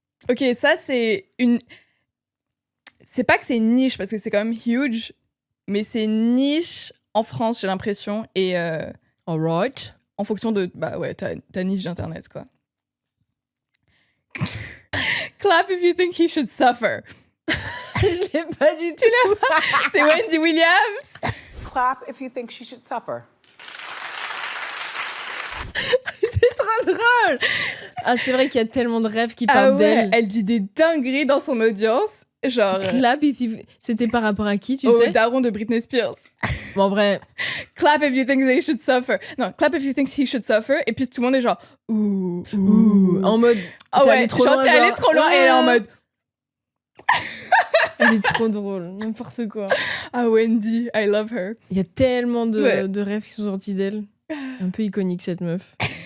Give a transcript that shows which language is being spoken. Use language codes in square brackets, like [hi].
[fr] Ok, ça c'est une. C'est pas que c'est une niche parce que c'est quand même huge, mais c'est une niche en France, j'ai l'impression, et [en] Alright. [fr] en fonction de ta niche d'internet quoi. [en] Clap if you think he should suffer. [fr] Je l'ai pas du tout. C'est Wendy Williams. [en] Clap if you think she should suffer. [fr] C'est trop drôle. Ah, c'est vrai qu'il y a tellement de rêves qui parlent d'elle. Elle dit des dingueries dans son audience. Genre. [en] Clap if you... [fr] C'était par rapport à qui, tu au sais? daron de Britney Spears. Bon, en vrai. [en] Clap if you think they should suffer. Non, clap if you think he should suffer. [fr] Et puis tout le monde est genre. Ouh. En mode. Ah ouais, t'es allé trop loin. Et elle est en mode. Elle est trop drôle, n'importe quoi. [en] Ah, Wendy, I love her. [fr] Il y a tellement de rêves qui sont sortis d'elle. Un peu iconique cette meuf.